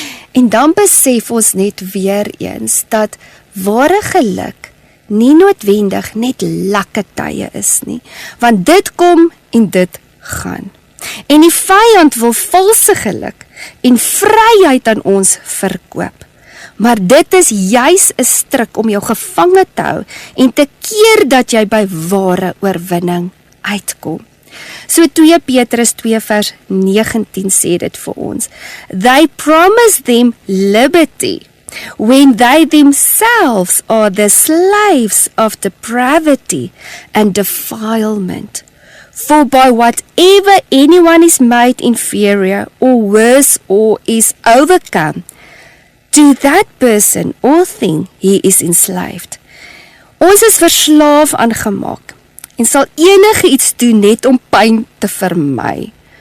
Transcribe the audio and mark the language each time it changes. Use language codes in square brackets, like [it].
[af] En dan besef ons net weer eens dat ware geluk nie noodwendig net lekker tye is nie, want dit kom en dit gaan. En die vyand wil valse geluk en vryheid aan ons verkoop. Maar dit is juis 'n stryk om jou gevange te hou en te keer dat jy by ware oorwinning uitkom. So 2 Petrus 2 vers 19 sê dit vir ons. [en] They promise them liberty when they themselves are the slaves of depravity and defilement. For by whatever anyone is made inferior or worse or is overcome, to that person or thing he is enslaved. [af] Ons is verslaaf aangemaak en sal enige iets doen net om pyn te vermy.